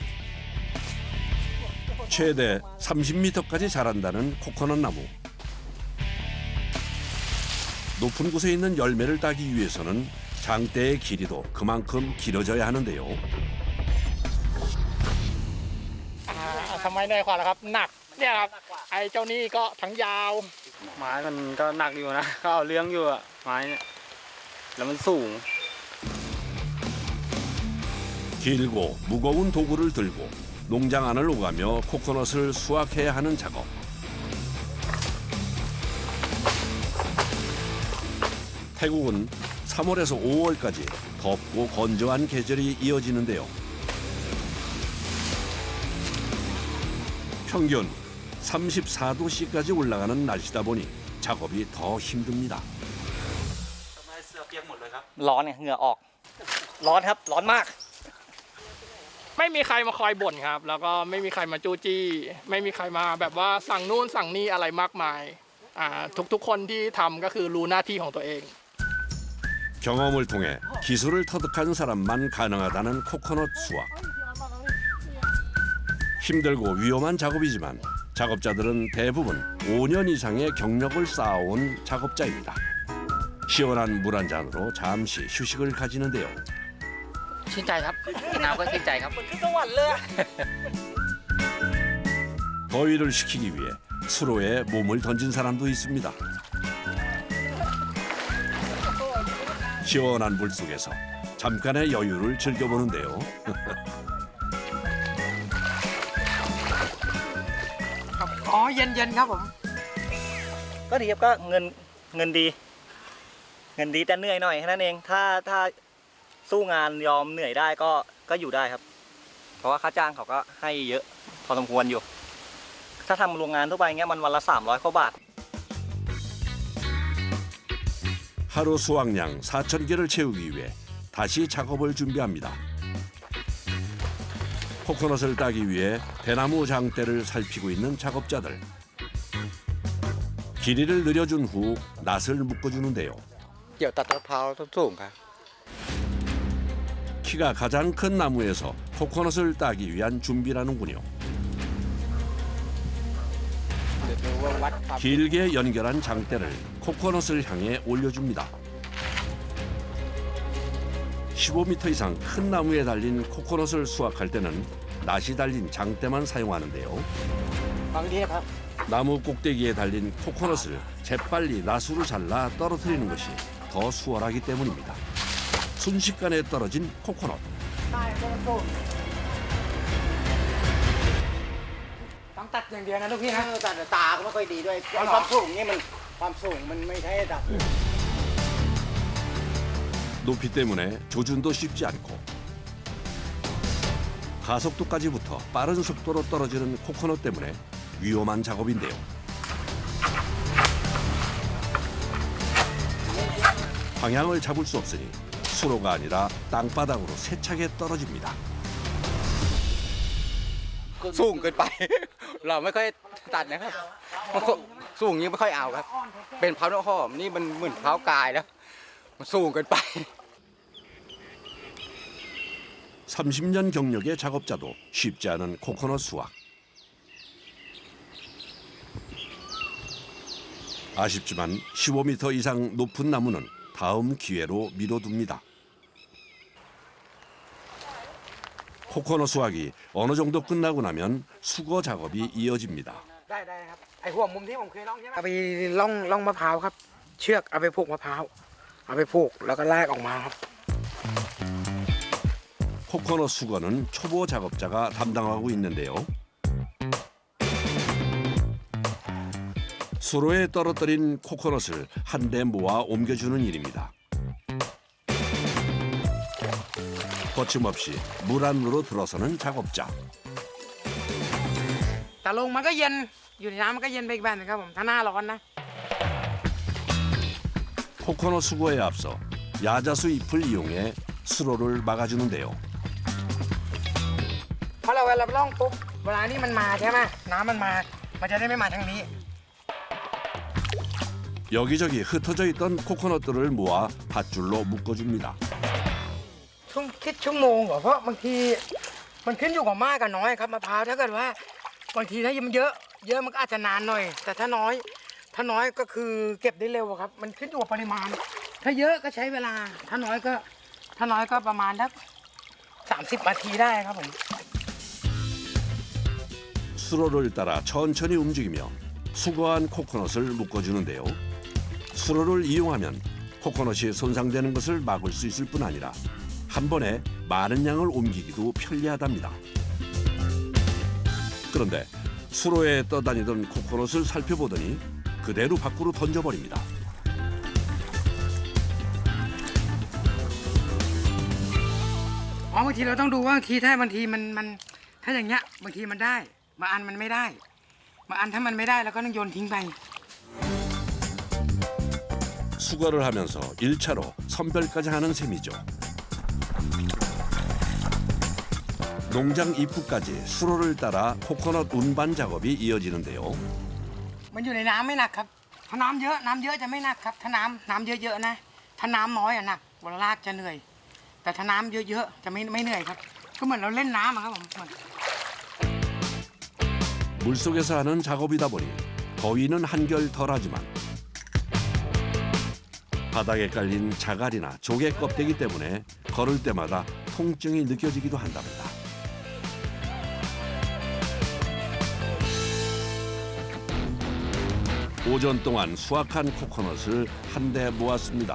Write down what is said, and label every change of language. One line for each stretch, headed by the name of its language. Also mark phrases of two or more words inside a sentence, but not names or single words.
Korean: 최대 30m까지 자란다는 코코넛 나무. 높은 곳에 있는 열매를 따기 위해서는 장대의 길이도 그만큼 길어져야 하는데요.
Thai: ทำไมเหนื่อยกว่าล่ะครับหนักเนี่ยครับไอ้เจ้านี่ก็ทั้งยาว ไม้มันก็หนักอยู่นะ ก็เอาเลี้ยงอยู่อะไม้เนี่ยแล้วมันสูง
Korean: 길고 무거운 도구를 들고 농장 안을 오가며 코코넛을 수확해야 하는 작업. 태국은 3월에서 5월까지 덥고 건조한 계절이 이어지는데요. 평균 34도씨까지 올라가는 날씨다 보니 작업이 더 힘듭니다.
Thai: ร้อนเนี่ยเหงื่อออก ร้อนครับร้อนมาก ไม่มีใครมาคอยบ่นครับ แล้วก็ไม่มีใครมาจู้จี้ ไม่มีใครมาแบบว่าสั่งนู่นสั่งนี่อะไรมากมายทุกคนที่ทำก็คือรู้หน้าที่ของตัวเอง
Korean: 경험을 통해 기술을 터득한 사람만 가능하다는 코코넛 수확. 힘들고 위험한 작업이지만 작업자들은 대부분 5년 이상의 경력을 쌓아온 작업자입니다. 시원한 물 한 잔으로 잠시 휴식을 가지는데요.
Thai: ชื่นใจครับน้ำก็ชื่นใจครับ
Korean: 더위를 식히기 위해 수로에 몸을 던진 사람도 있습니다. 시원한 물 속에서 잠깐의 여유를 즐겨보는데요.
Thai: อ๋อเย็นๆครับผม ก็ดีครับก็เงินดีแต่เหนื่อยหน่อยแค่นั้นเองถ้าสู้งานยอมเหนื่อยได้ก็อยู่ได้ครับ เพราะว่าค่าจ้างเขาก็ให้เยอะพอสมควรอยู่ ถ้าทำโรงงานทั่วไปเงี้ยมันวันละ300กว่าบาท
Korean: 하루 수확량 4,000개를 채우기 위해 다시 작업을 준비합니다. 코코넛을 따기 위해 대나무 장대를 살피고 있는 작업자들. 길이를 늘려준 후 낫을 묶어주는데요.
Thai: เกี่ยวตัดมะพร้าวต้นสูงครับ
Korean: 키가 가장 큰 나무에서 코코넛을 따기 위한 준비라는군요.
Thai: เดี๋ยวดูว่าวัดความ
Korean: 길게 연결한 장대를 코코넛을 향해 올려줍니다. 15m 이상 큰 나무에 달린 코코넛을 수확할 때는 낫이 달린 장대만 사용하는데요.
Thai: บางทีนะครับ
Korean: 나무 꼭대기에 달린 코코넛을 재빨리 낫으로 잘라 떨어뜨리는 것이 더 수월하기 때문입니다. 순식간에 떨어진 코코넛.
Thai: ต้องตัดอย่างเดียวนะลูกพี่นะตัดตาก็ไม่ค่อยดีด้วยความสูงนี่มันความสูงมันไม่ใช่ระดับ
Korean: 높이 때문에 조준도 쉽지 않고 가속도까지 붙어 빠른 속도로 떨어지는 코코넛 때문에 위험한 작업인데요. 방향을 잡을 수 없으니 수로가 아니라 땅바닥으로 세차게 떨어집니다.
Thai: สูงเกินไป เราไม่ค่อยตัดนะครับสูงนี้ไม่ค่อยเอาครับ เป็นเผาเนื้อหอมนี่มันเหมือนเผากายแล้วมันสูงเกินไป
Korean: 30년 경력의 작업자도 쉽지 않은 코코넛 수확. 아쉽지만 15m 이상 높은 나무는 다음 기회로 미뤄둡니다. 코코넛 수확이 어느 정도 끝나고 나면 수거 작업이 이어집니다.
Thai: ได้ครับไอหัวมุมที่ผมเคยล่องใช่ไหมเอาไปล่องมะพร้าวครับ เชือกเอาไปผูกมะพร้าวเอาไปผูกแล้วก็ลากออกมาครับ
Korean: 코코넛 수거는 초보 작업자가 담당하고 있는데요. 수로에 떨어뜨린 코코넛을 한데 모아 옮겨주는 일입니다. 거침없이 물 안으로 들어서는 작업자.
Thai: แต่ลงมันก็เย็นอยู่ในน้ำมันก็เย็นไปอีกแบบนึงครับผมถ้าหน้าร้อนนะ
Korean: 코코넛 수거에 앞서 야자수 잎을 이용해 수로를 막아주는데요.
Thai: เพราะเราเวลาล่องปุ๊บเวลานี้มันมาใช่ไหมน้ำมันมามันจะได้ไม่มาทางนี้
Korean: 여기저기 흩어져 있던 코코넛들을 모아 밧줄로 묶어줍니다.
Thai: คิดชั่วโมงเหรอเพราะบางทีมันขึ้นอยู่กับมากกับน้อยครับมะพร้าวถ้าเกิดว่าบางทีถ้ามันเยอะมันก็อาจจะนานหน่อย แต่ถ้าน้อยก็คือเก็บได้เร็วครับมันขึ้นอยู่กับปริมาณ ถ้าเยอะก็ใช้เวลาถ้าน้อยก็ประมาณสัก30 นาทีได้ครับผม
Korean: 수로를 따라 천천히 움직이며 수거한 코코넛을 묶어주는데요. 수로를 이용하면 코코넛이 손상되는 것을 막을 수 있을 뿐 아니라 한 번에 많은 양을 옮기기도 편리하답니다. 그런데 수로에 떠다니던 코코넛을 살펴보더니 그대로 밖으로 던져버립니다.
Thai: บางทีเราต้องดูว่าบางทีถ้ามันถ้าอย่างเงี้ยบางทีมันได้บางอันมันไม่ได้บางอันถ้ามันไม่ได้เราก็ต้องโยนทิ้งไป
Korean: 수거를 하면서 1차로 선별까지 하는 셈이죠. 농장 입구까지 수로를 따라 코코넛 운반 작업이 이어지는데요.
Thai: มันอยู่ในน้ำไม่หนักครับถ้าน้ำเยอะจะไม่หนักครับถ้าน้ำเยอะๆนะถ้าน้ำน้อยอะหนักเวลาลากจะเหนื่อย แต่ถ้าน้ำเยอะๆจะไม่เหนื่อยครับก็เหมือนเราเล่นน้ำอะครับผม
Korean: 물속에서 하는 작업이다 보니 더위는 한결 덜하지만 바닥에 깔린 자갈이나 조개 껍데기 때문에 걸을 때마다 통증이 느껴지기도 한답니다. 오전 동안 수확한 코코넛을 한데 모았습니다.